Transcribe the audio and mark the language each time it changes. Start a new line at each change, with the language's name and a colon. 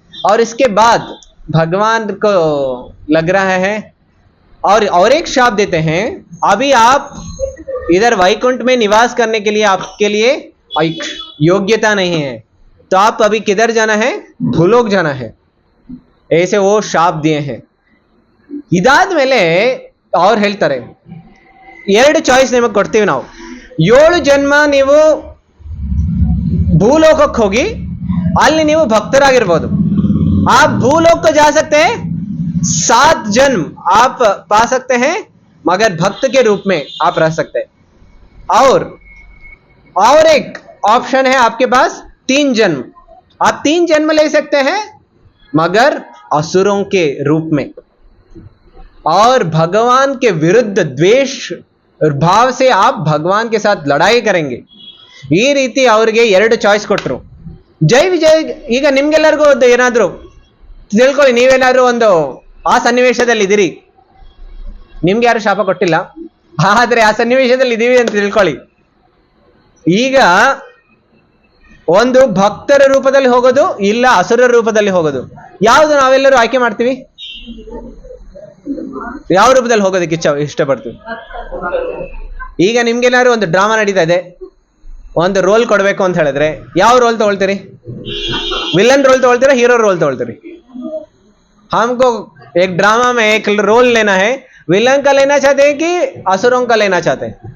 Hindi: और इसके बाद भगवान को लग रहा है और एक शाप देते हैं, अभी आप इधर वैकुंठ में निवास करने के लिए आपके लिए योग्यता नहीं है, तो आप अभी किधर जाना है, भूलोक जाना है. ऐसे वो ಶಾಪ್ दिए हैं.
Kannada: ಇದಾದ್ಮೇಲೆ ಅವ್ರು ಹೇಳ್ತಾರೆ, 2 ಚಾಯ್ಸ್ ನಿಮಗೆ ಕೊಡ್ತೀವಿ ನಾವು. 7 ಜನ್ಮ ನೀವು ಭೂಲೋಕಕ್ಕೆ ಹೋಗಿ ಅಲ್ಲಿ ನೀವು ಭಕ್ತರಾಗಿರ್ಬೋದು.
Hindi: आप भूलोक को जा सकते हैं, 7 जन्म आप पा सकते हैं, मगर भक्त के रूप में आप रह सकते हैं. और एक ऑप्शन है आपके पास 3 जन्म. आप 3 जन्म ले सकते हैं मगर असुरों के रूप में, और भगवान के विरुद्ध द्वेष भाव से आप भगवान के साथ लड़ाई करेंगे.
Kannada: ಈ ರೀತಿ ಅವರಿಗೆ 2 ಚಾಯ್ಸ್ ಕೊಟ್ಟರು. ಜೈ ವಿಜಯ್, ಈಗ ನಿಮ್ಗೆಲ್ಲರಿಗೂ ಒಂದು ಏನಾದ್ರು ತಿಳ್ಕೊಳ್ಳಿ, ನೀವೇನಾದ್ರು ಒಂದು ಆ ಸನ್ನಿವೇಶದಲ್ಲಿ ಇದ್ದೀರಿ, ನಿಮ್ಗೆ ಯಾರು ಶಾಪ ಕೊಟ್ಟಿಲ್ಲ, ಆದ್ರೆ ಆ ಸನ್ನಿವೇಶದಲ್ಲಿ ಇದೀವಿ ಅಂತ ತಿಳ್ಕೊಳ್ಳಿ. ಈಗ ಒಂದು ಭಕ್ತರ ರೂಪದಲ್ಲಿ ಹೋಗೋದು, ಇಲ್ಲ ಅಸುರ ರೂಪದಲ್ಲಿ ಹೋಗೋದು, ಯಾವುದು ನಾವೆಲ್ಲರೂ ಆಯ್ಕೆ ಮಾಡ್ತೀವಿ? ಯಾವ ರೂಪದಲ್ಲಿ ಹೋಗೋದಕ್ಕೆ ಇಷ್ಟಪಡ್ತೀವಿ? ಈಗ ನಿಮ್ಗೇನಾದ್ರು ಒಂದು ಡ್ರಾಮಾ ನಡೀತಾ ಇದೆ, ಒಂದು ರೋಲ್ ಕೊಡ್ಬೇಕು ಅಂತ ಹೇಳಿದ್ರೆ ಯಾವ ರೋಲ್ ತಗೊಳ್ತೀರಿ?
Hindi: विलन रोल तोड़ते हीरो रोल तोड़ते रहे. हमको एक ड्रामा में एक रोल लेना है, विलन का लेना चाहते हैं कि असुरों का लेना चाहते हैं?